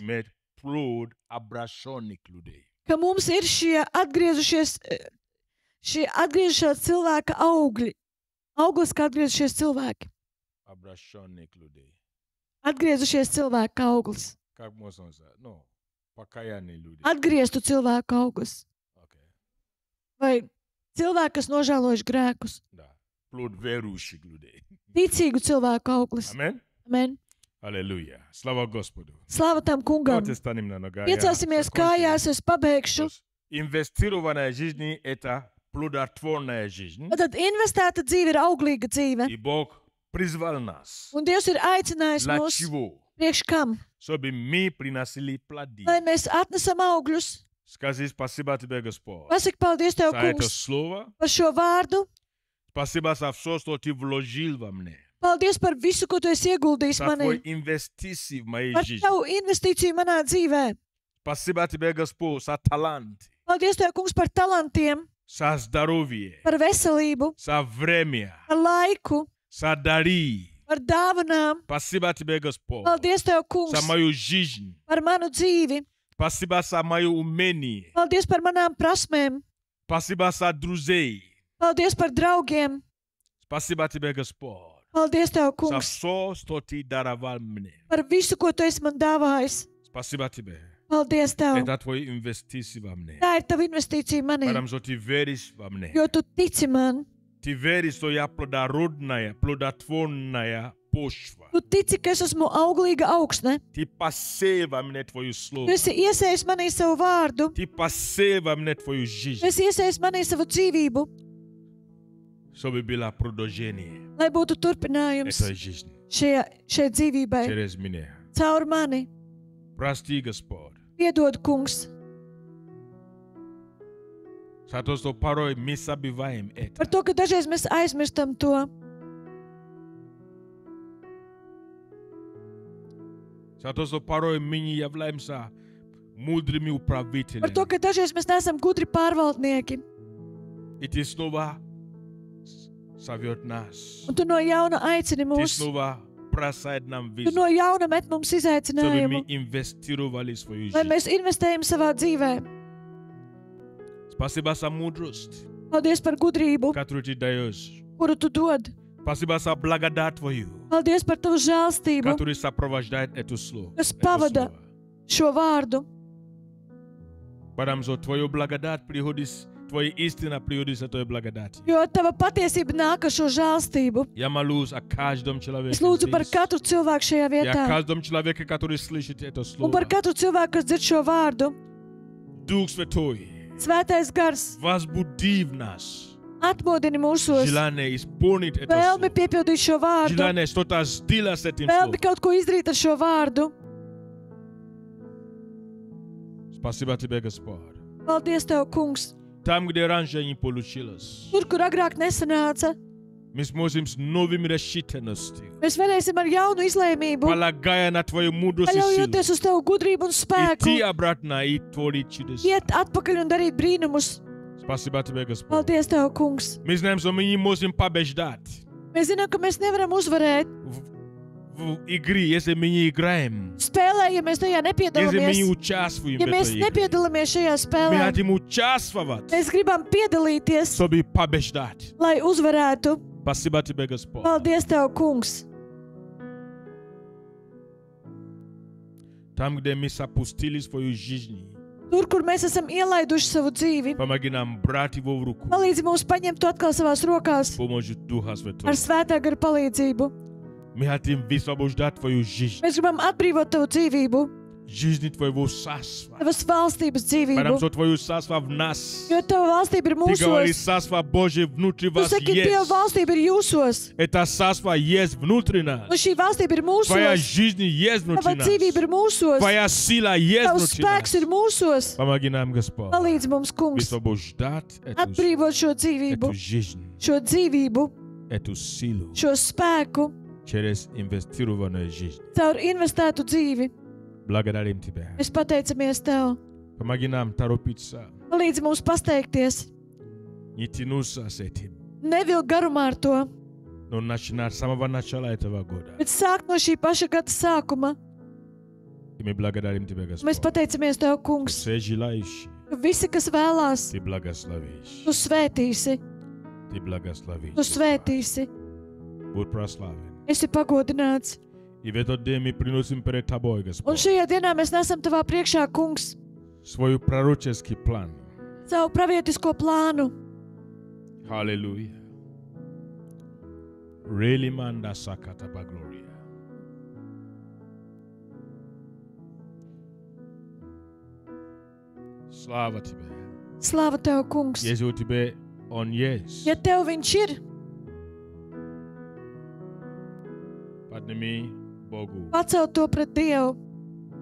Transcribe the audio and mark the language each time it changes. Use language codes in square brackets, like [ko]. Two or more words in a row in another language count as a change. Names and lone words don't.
[ru] иметь плод обращенных людей. [lv] ka mums ir šie atgriezušies cilvēka augļi. Auglis, kā atgriezušies cilvēki. [ru] Обращенных людей. [lv] Atgriezušies cilvēka auglis. [ru] Как можно сказать? Покаянные люди. [lv] Atgrieztu cilvēku auglis. [ru] Окей. [lv] Vai cilvēki, kas nožēlojuši grēkus. [ru] Да. Плод верующих людей. [lv] Ticīgu cilvēku auglis. Amen. Amen. [ru] Аллилуйя. Слава Господу. [lv] Slava tam kungam. [ru] Давайте станем на ногах. [lv] Piecelsimies kājās, es pabeigšu. [ru] Инвестированная жизнь – это плодотворная жизнь. [lv] Tad investēta dzīve ir auglīga dzīve. [ru] И Бог призвал нас. [lv] Un Dievs ir aicinājis [ru] Для [lv] mūs [ru] чего? [lv] priekš kam? [ru] чтобы мы приносили плоды. [lv] lai mēs atnesam augļus. [ru] Скажи спасибо тебе, Господь, [lv] Pasaki paldies Tev, [ru] за это [lv] kungs, [ru] слово. [lv] par šo vārdu. [ru] Спасибо за все, что ты вложил во мне. [lv] Paldies par visu, ko Tu esi ieguldījis [ru] За [lv] manī. [ru] твой инвестиции в моей [lv] Par [ru] жизни. [lv] Tavu investīciju manā dzīvē. [ru] Спасибо тебе, Господь, за талант, [lv] Paldies Tev, kungs, par talantiem, [ru] за здоровье, [lv] par veselību, [ru] за время, [lv] par laiku, [ru] за дары. [lv] par dāvanām. [ru] Спасибо тебе, Господь, [lv] Paldies Tev, [ru] за [lv] kungs, [ru] мою жизнь. [lv] par manu dzīvi. [ru] Спасибо за мое умение. [lv] Paldies par manām prasmēm. [ru] Спасибо за друзей. [lv] Paldies par draugiem. [ru] Спасибо тебе, Господь, [lv] Paldies Tev, [ru] за [lv] kungs, [ru] все, что ты даровал мне. [lv] par visu, ko Tu esi man dāvājis. [ru] Спасибо тебе. [lv] Paldies Tev. [ru] Это твои инвестиции во мне. [lv] Tā ir Tava investīcija manī, [ru] Потому что ты веришь во мне. [lv] jo Tu tici man. [ru] Ты веришь, что я плодородная, плодотворная почва. [lv] Tu tici, ka es esmu auglīga augsne. [ru] Ты посеял во мне твое [lv] Tu [ru] слово. [lv] esi iesējis manī savu vārdu. [ru] Ты посеял во мне твою [lv] Tu [ru] жизнь, [lv] esi iesējis manī savu dzīvību, [ru] чтобы было продолжение [lv] lai būtu turpinājums [ru] этой жизни [lv] šai dzīvībai. [ru] через меня. [lv] Caur mani. [ru] Прости, Господь, [lv] Piedod, kungs, [ru] за то, что порой мы забываем это. [lv] par to, ka dažreiz mēs aizmirstam to. [ru] За то, что порой мы не являемся мудрыми [lv] Par to, [ru] управителями. [lv] ka dažreiz mēs neesam gudri pārvaldnieki. [ru] И ты снова зовет нас. [lv] Un Tu no jauna aicini [ru] Ты [lv] mūs. [ru] снова бросает нам [lv] Tu [ru] визу, [lv] no jauna met mums [ru] чтобы [lv] izaicinājumu, [ru] мы инвестировали в свою [lv] lai [ru] жизнь. [lv] mēs investējam savā dzīvē. [ru] Спасибо за мудрость, [lv] Paldies par gudrību, [ru] которую ты даешь. [lv] kuru Tu dod. [ru] Спасибо за благодать Твою, [lv] Paldies par Tavu žēlstību, [ru] которая сопровождает это слово. [lv] kas [ru] Это [lv] pavada [ru] слово. [lv] šo vārdu. [ru] Потому что Твою благодать приходит, Твоя истина приходит с Твоей благодати. [lv] Jo Tava patiesība nāk ar šo žēlstību. [ru] Я молюсь о каждом человеке [lv] Es lūdzu par [ru] здесь. [lv] katru cilvēku šajā [ru] И о [lv] vietā. [ru] каждом человеке, который слышит это [lv] Un [ru] слово. [lv] par katru cilvēku, kas dzird šo vārdu. [ru] Дух Святой, [lv] Svētais gars [ru] возбуди в нас [lv] atmodini mūsos. [ru] желание исполнить это [lv] Vēlmi [ru] слово. [lv] piepildīt šo vārdu. [ru] Желание что-то сделать с этим словом. [lv] Vēlmi kaut ko izdarīt ar šo vārdu. [ru] Спасибо Тебе, Господь. [lv] Paldies Tev, kungs. [ru] Там, где раньше не получилось, [lv] Tur, kur agrāk nesanāca, [ru] мы сможем с новым решительностью, [lv] mēs varēsim ar jaunu izlēmību, [ru] полагая на Твою мудрость и силу, [lv] paļaujoties uz Tavu gudrību un spēku, [ru] идти обратно и творить чудеса. [lv] iet atpakaļ un darīt brīnumus. [ru] Спасибо Тебе, Господь. [lv] Paldies Tev, kungs. [ru] Мы знаем, что мы не можем побеждать [lv] Mēs zinām, ka mēs nevaram uzvarēt [ru] в игре, если мы не играем, [lv] spēlē, ja mēs tajā [ru] если мы не [lv] nepiedalāmies. [ru] участвуем [lv] Ja [ru] в [lv] mēs [ru] этой игре. [lv] nepiedalāmies šajā [ru] Мы [lv] spēlē, [ru] хотим участвовать, [lv] mēs gribam piedalīties, [ru] чтобы побеждать. [lv] lai uzvarētu. [ru] Спасибо Тебе, Господь. [lv] Paldies Tev, kungs. [ru] Там, где мы запустили свою жизнь, [lv] Tur, kur mēs esam ielaiduši savu dzīvi, [ru] помоги нам брать его в руку [lv] palīdzi mums paņemt to atkal savās rokās [ru] с помощью Духа [lv] ar [ru] Святого. [lv] svētā gara palīdzību. [ru] Мы хотим высвобождать Твою жизнь, [lv] Mēs gribam atbrīvot Tavu dzīvību, [ru] жизнь Твоего царства. [lv] Tavas valstības [ru] Потому [lv] dzīvību. [ru] что Твое царство в нас. [lv] Jo Tava valstība ir [ru] Ты говоришь, [lv] mūsos. [ru] царство Божье внутри [lv] Tu [ru] вас [lv] saki, Dieva [ru] есть. [lv] valstība ir jūsos. [ru] Это царство есть внутри нас. [lv] Un šī valstība ir [ru] Твоя [lv] mūsos. [ru] жизнь есть [lv] Tava [ru] внутри нас. [lv] dzīvība ir mūsos. [ru] Твоя сила есть [lv] Tavs [ru] внутри [lv] spēks ir [ru] нас. [lv] mūsos. [ru] Помоги нам, Господь, [lv] Palīdzi mums, kungs, [ru] высвобождать [lv] atbrīvot šo dzīvību, [ru] эту жизнь, [lv] šo dzīvību, [ru] эту силу [lv] šo spēku [ru] через инвестированную жизнь. [lv] caur investētu dzīvi. [ru] Благодарим Тебя. [lv] Mēs pateicamies Tev. [ru] Помоги нам торопиться, [lv] Palīdzi mums pasteikties. [ru] не тянуться с этим, [lv] Nevilk garumā ar to, [ru] но начинать с самого начала этого года. [lv] bet sākt no šī paša gada sākuma. [ru] И мы благодарим Тебя, [lv] Mēs [ru] Господь. [lv] pateicamies Tev, kungs, [ru] Все желающие, [lv] ka visi, kas vēlās, [ru] Ты благословишь. [lv] Tu svētīsi, [ru] Ты благословишь. [lv] Tu svētīsi. [ru] Будь прославлен. [lv] Esi pagodināts. [ru] И в этот день мы приносим перед Тобой, [lv] Un [ru] Господь, [lv] šajā dienā mēs nesam Tavā priekšā, kungs, [ru] свой пророческий план. [lv] savu pravietisko plānu. Hallelujah. Really manda sakata bagloria. [ru] Слава Тебе. [lv] Slāva Tev, kungs. [ru] Если у Тебя Он есть, [lv] Ja Tev viņš ir, [ru] подними Богу [lv] pacelt to pret Dievu.